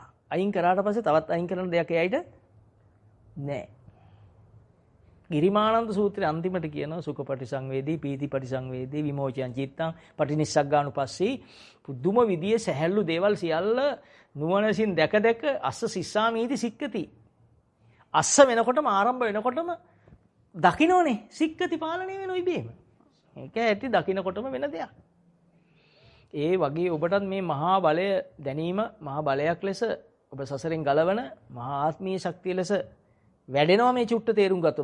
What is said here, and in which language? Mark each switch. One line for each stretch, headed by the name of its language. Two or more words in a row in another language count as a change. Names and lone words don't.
Sinhala: අයින් කරාට පස්සේ තවත් අයින් කරන දෙයක් එයිද? නෑ. ගිරිමානන්ද සූත්‍රයේ අන්තිමට කියනවා
Pali: සුඛ පටිසංවේදී, පීති පටිසංවේදී, විමෝචයන් චිත්තං, පටිනිස්සග්ගානුපස්සී
Sinhala: පුදුම විදියේ සැහැල්ලු දේවල් සියල්ල නුවණසින් දැක දැක
Pali: අස්ස සිස්සාමීති සික්කති.
Sinhala: අස්ස වෙනකොටම ආරම්භ වෙනකොටම දකින්නෝනේ සික්කති පාලනය වෙන ඉබේම. ඒක ඇති දකින්නකොටම වෙන දෙයක්. ඒ වගේ ඔබටත් මේ මහා බලය දැනීම මහා බලයක් ලෙස ඔබ සසරෙන් ගලවන මහා ආත්මීය ශක්තිය ලෙස වැඩෙනවා මේ චුට්ට තේරුම් ගත්තොත්.